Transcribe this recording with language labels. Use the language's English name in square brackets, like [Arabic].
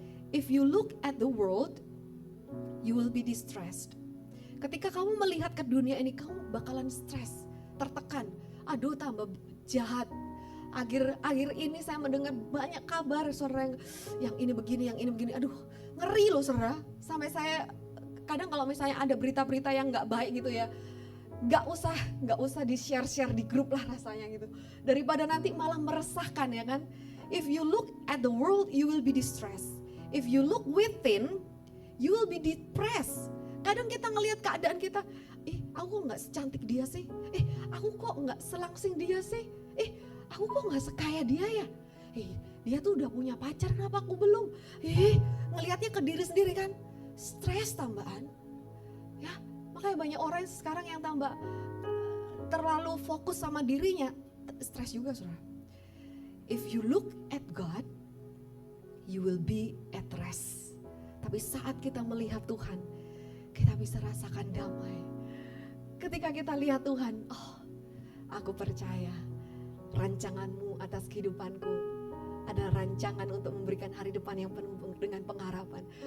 [English] If you look at the world, you will be distressed. [Indonesian] Ketika kamu melihat ke dunia ini, kamu bakalan stres, tertekan. Aduh tambah jahat. Akhir ini saya mendengar banyak kabar saudara yang ini begini, yang ini begini. Aduh ngeri loh saudara. Sampai saya kadang kalau misalnya ada berita-berita yang gak baik gitu ya, gak usah di share di grup lah rasanya gitu. Daripada nanti malah meresahkan ya kan. [English] If you look at the world, you will be distressed. If you look within, you will be depressed. [Indonesian] Kadang kita ngelihat keadaan kita, aku kok gak secantik dia sih, aku kok gak selangsing dia sih, aku kok gak sekaya dia ya, dia tuh udah punya pacar kenapa aku belum, ngelihatnya ke diri sendiri kan, stres tambahan, ya makanya banyak orang sekarang yang tambah terlalu fokus sama dirinya, stres juga saudara. [English] If you look at God, you will be at rest. [Indonesian] Tapi saat kita melihat Tuhan, kita bisa rasakan damai. Ketika kita lihat Tuhan, oh aku percaya rancanganmu atas kehidupanku. Ada rancangan untuk memberikan hari depan yang penuh dengan pengharapan.